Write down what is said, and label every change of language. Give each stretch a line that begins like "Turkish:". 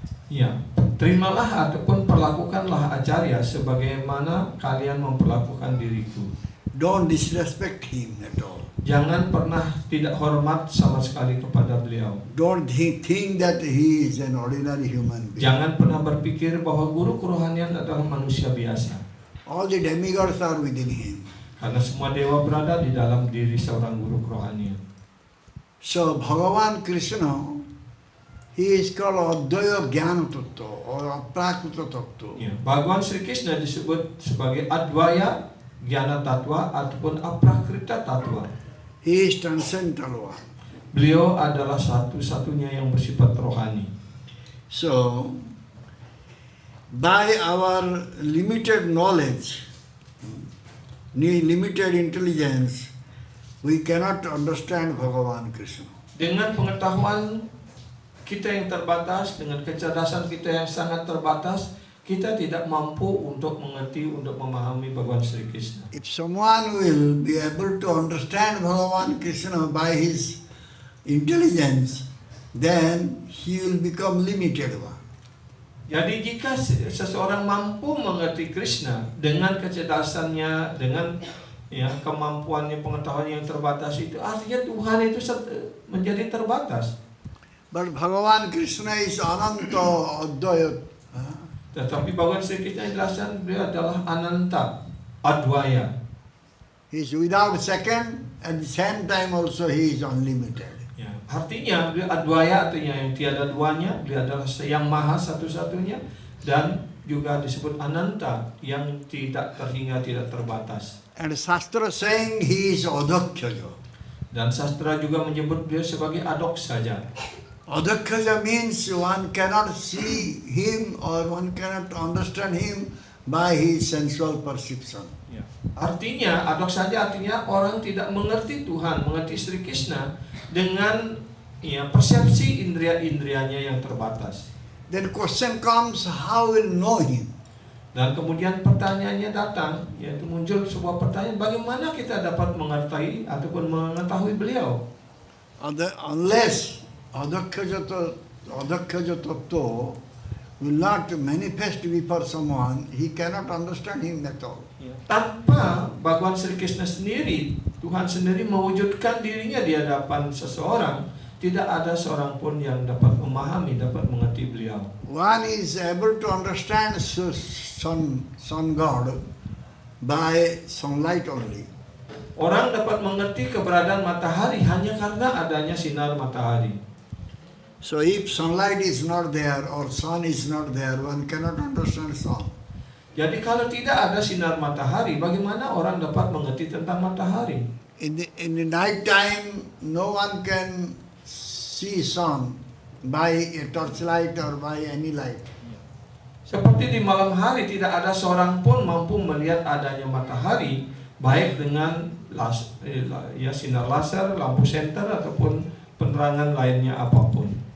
Indonesian: Ya, terimalah ataupun perlakukanlah Acharya sebagaimana kalian memperlakukan diriku.
English: Don't disrespect him at all.
Indonesian: Jangan pernah tidak hormat sama sekali kepada beliau.
English: Don't think that he is an ordinary human being.
Indonesian: Jangan pernah berpikir bahwa guru kerohanian adalah manusia biasa.
English: All the demigods are within him.
Indonesian: Karena semua dewa berada di dalam diri seorang guru kerohanian.
English: So Bhagavan Krishna, he is called Advaya Jnana Tattva or Aprakrita Tattva.
Indonesian: Ya, Bhagavan Sri Krishna disebut sebagai Advaya, Jnana Tattva ataupun Aprakrita Tattva.
English: He is transcendental one.
Indonesian: Beliau adalah satu-satunya yang bersifat rohani.
English: So, by our limited knowledge, limited intelligence, we cannot understand Bhagavan Krishna.
Indonesian: Dengan pengetahuan kita yang terbatas, dengan kecerdasan kita yang sangat terbatas, kita tidak mampu untuk mengerti, untuk memahami Bhagavan Sri Krishna.
English: If someone will be able to understand Bhagavan Krishna by his intelligence, then he will become limited one.
Indonesian: Jadi jika seseorang mampu mengerti Krishna dengan kecerdasannya, dengan kemampuannya, pengetahuan yang terbatas itu, artinya Tuhan itu menjadi terbatas.
English: But Bhagavan Krishna is Ananta Advaya.
Indonesian: Tetapi Bhagavan Sri Krishna jelaskan beliau adalah Ananta, Advaya.
English: He is without second, at the same time also he is unlimited.
Indonesian: Ya, artinya beliau Advaya, artinya yang tiada duanya, beliau adalah yang maha satu-satunya, dan juga disebut Ananta, yang tidak terhingga, tidak terbatas.
English: And Shastra saying he is Adakshaya.
Indonesian: Dan sastra juga menyebut beliau sebagai Adoksaja.
English: Adakshaya means one cannot see him or one cannot understand him by his sensual perception. Ya.
Indonesian: Artinya, Adoksaja artinya orang tidak mengerti Tuhan, mengerti Sri Krishna dengan persepsi indria-indrianya yang terbatas.
English: Then question comes, how will know him?
Indonesian: Dan kemudian pertanyaannya datang, yaitu muncul sebuah pertanyaan, bagaimana kita dapat mengerti ataupun mengetahui beliau?
English: Unless Adakshaya Tattva will not manifest before someone, he cannot understand him at all.
Indonesian: Tanpa Bhagavan Sri Krishna sendiri, Tuhan sendiri mewujudkan dirinya di hadapan seseorang, tidak ada seorang pun yang dapat memahami, dapat mengerti beliau.
English: One is able to understand sun God by sunlight only.
Indonesian: Orang dapat mengerti keberadaan matahari hanya karena adanya sinar matahari.
English: So if sunlight is not there or sun is not there, one cannot understand sun.
Indonesian: Jadi kalau tidak ada sinar matahari, bagaimana orang dapat mengerti tentang matahari?
English: In the night time, no one can see sun by a torchlight or by any light.
Indonesian: Seperti di malam hari tidak ada seorang pun mampu melihat adanya matahari, baik dengan sinar laser, lampu senter ataupun penerangan lainnya apapun.